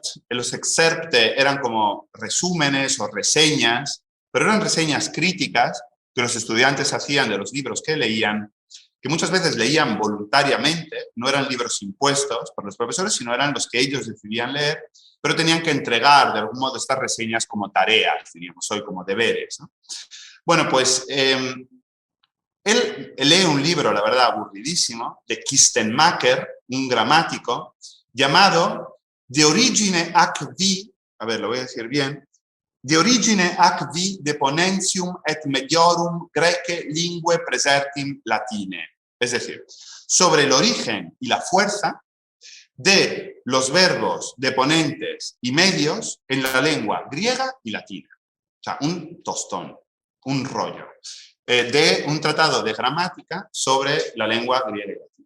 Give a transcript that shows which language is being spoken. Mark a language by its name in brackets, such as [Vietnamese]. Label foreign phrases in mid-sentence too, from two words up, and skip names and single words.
[Spanish] Los excerpte eran como resúmenes o reseñas, pero eran reseñas críticas que los estudiantes hacían de los libros que leían, que muchas veces leían voluntariamente, no eran libros impuestos por los profesores, sino eran los que ellos decidían leer, pero tenían que entregar de algún modo estas reseñas como tareas, diríamos hoy, como deberes, ¿no? Bueno, pues él lee un libro, la verdad, aburridísimo, de Kistenmacher, un gramático, llamado [Latin] De origine ac vi, [Spanish] a ver, lo voy a decir bien, [Latin] De origine ac vi de ponentium et mediorum Graece lingue praesertim latine. [Spanish] Es decir, sobre el origen y la fuerza de los verbos deponentes y medios en la lengua griega y latina. O sea, un tostón, un rollo, de un tratado de gramática sobre la lengua griega y latina.